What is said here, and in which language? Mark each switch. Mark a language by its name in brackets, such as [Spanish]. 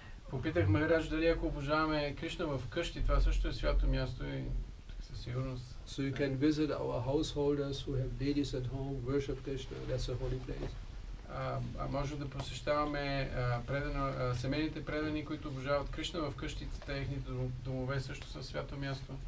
[Bulgarian] Попитахме Рач дали ако обожаваме Кришна в къщи, това също е свято място и със сигурност. [English] So you can visit our householders who have deities at home, worship Krishna. That's a holy place. [Bulgarian] Може да посещаваме семейните предани, които обожават Кришна в къщите, техните домове също са свято място.